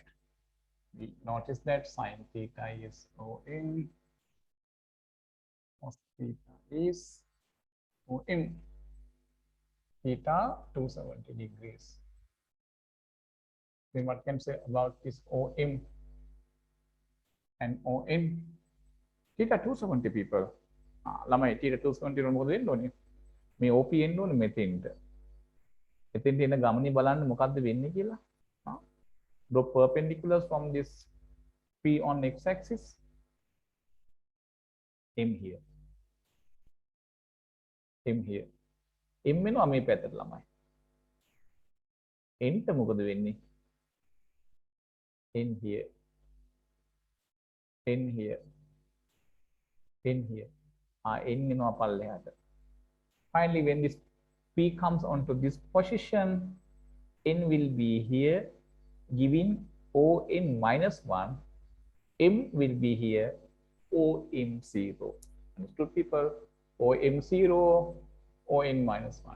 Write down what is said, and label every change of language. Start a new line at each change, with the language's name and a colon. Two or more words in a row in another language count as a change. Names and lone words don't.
English: We notice that sin theta is OM, cos theta is OM, theta 270 degrees. Then what can say about this OM and OM? Theta 270 people.
Sinhala: ළමයි theta 270 වල මොකද වෙන්න ඕනේ? මේ OP එන්න ඕනේ මෙතෙන්ට. එතෙන්ට එන ගමනේ බලන්න මොකද්ද වෙන්නේ කියලා.
English: Draw perpendiculars from this P on x-axis. M here. M here.
Sinhala: M වෙනවා මේ පැත්තට ළමයි. N ට මොකද වෙන්නේ?
English: N here. N here. N here.
Sinhala: N වෙනවා පල්ලෙහාට.
English: Finally, when this P comes onto this position, N will be here, giving ON minus 1. M will be here, OM0. Understood, people? OM0, ON minus 1.